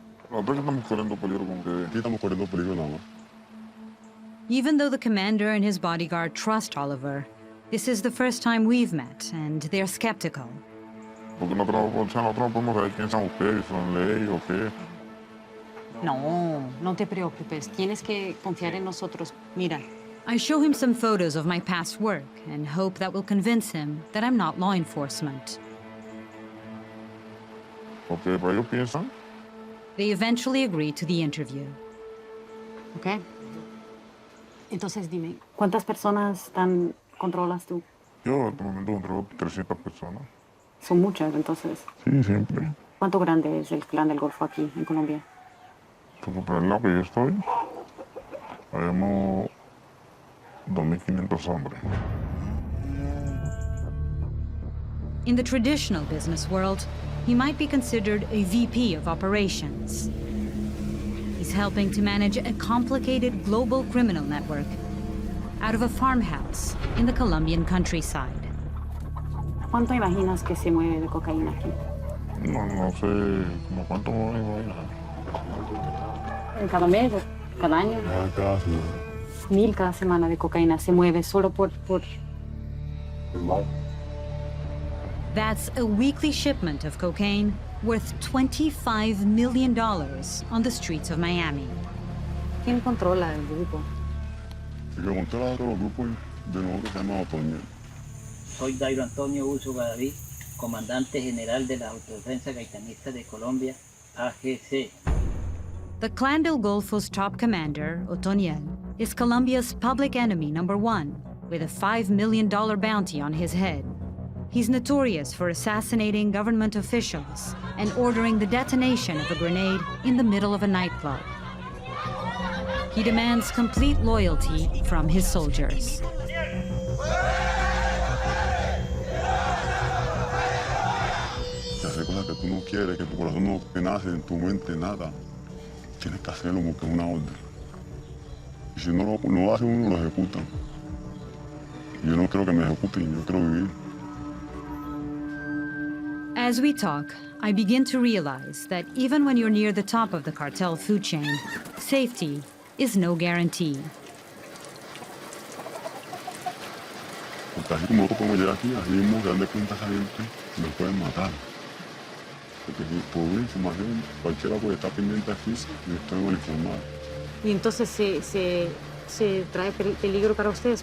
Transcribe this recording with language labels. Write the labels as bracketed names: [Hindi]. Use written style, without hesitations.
[Spanish] Nosotros estamos corriendo peligro con que aquí estamos corriendo peligro nada más. [English] Even though the commander and his bodyguard trust Oliver, this is the first time we've met, and they're skeptical. [Spanish] Porque nosotros no podemos saber quién son ustedes, son ley o qué. No te preocupes. Tienes que confiar en nosotros. Mira. [English] I show him some photos of my past work and hope that will convince him that I'm not law enforcement. [Spanish] Porque para ellos piensan. [English] They eventually agree to the interview. Okay. [Spanish] Entonces dime, ¿cuántas personas controlas tú? Yo en este momento controlo 300 personas. Son muchas, entonces. Sí, siempre. ¿Cuánto grande es el Clan del Golfo aquí en Colombia? Porque por el lado que yo estoy, habemos 2.500 hombres. [English] In the traditional business world, he might be considered a VP of operations. He's helping to manage a complicated global criminal network out of a farmhouse in the Colombian countryside. [Spanish] ¿Cuánto imaginas que se mueve de cocaína aquí? No sé, ¿como cuánto mueve? ¿Cada mes? ¿Cada año? Cada semana. 1,000 cada semana de cocaína se mueve solo por... [English] That's a weekly shipment of cocaine worth $25 million on the streets of Miami. [Spanish] ¿Quién controla el grupo? El que controla todos los grupos de nosotros se llama Otoño. Soy Dairo Antonio Uso Gadaví, comandante general de la Autodefensa Gaitanista de Colombia, AGC. [English] The Clan del Golfo's top commander, Otoniel, is Colombia's public enemy #1, with a $5 million bounty on his head. He's notorious for assassinating government officials and ordering the detonation of a grenade in the middle of a nightclub. He demands complete loyalty from his soldiers. [Spanish] quieres, que tu corazón no te nace, en tu mente nada, tienes que hacerlo porque es una orden. Y si no lo hace uno, lo ejecutan. Y yo no creo que me ejecuten, yo quiero vivir. [English] As we talk, I begin to realize that even when you're near the top of the cartel food chain, safety is no guarantee. [Spanish] Porque así como nosotros podemos llegar aquí, así mismo se dan de cuenta esa gente, nos pueden matar. Porque si por una información, cualquiera puede estar pendiente aquí y nos podemos informar. Y entonces se trae peligro para ustedes.